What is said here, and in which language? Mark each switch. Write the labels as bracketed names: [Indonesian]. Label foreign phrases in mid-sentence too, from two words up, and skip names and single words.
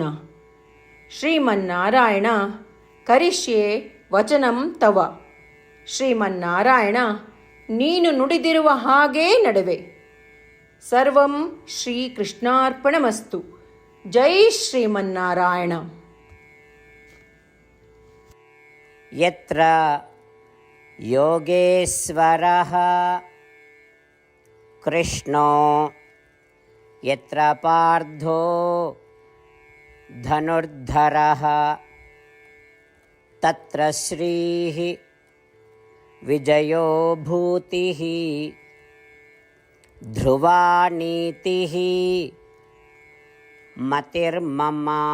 [Sanskrit] ಶ್ರೀಮನ್ನಾರಾಯಣ, ಕರಿಷ್ಯೆ ವಚನಂ ತವ. [Kannada] ಶ್ರೀಮನ್ನಾರಾಯಣ, ನೀನು ನುಡಿದಿರುವ ಹಾಗೇ ನಡೆವೆ. [Sanskrit] ಸರ್ವಂ ಶ್ರೀಕೃಷ್ಣಾರ್ಪಣಮಸ್ತು. ಜೈ ಶ್ರೀಮನ್ನಾರಾಯಣ. ಯತ್ರ ಯೋಗೇಶ್ವರಃ ಕೃಷ್ಣೋ ಯತ್ರ ಪಾರ್ಥೋ ಧನುರ್ಧರಃ ತತ್ರ ಶ್ರೀಃ ವಿಜಯೋ ಭೂತಿಃ ಧ್ರುವಾ ನೀತಿಃ ಮತಿರ್ಮಮ.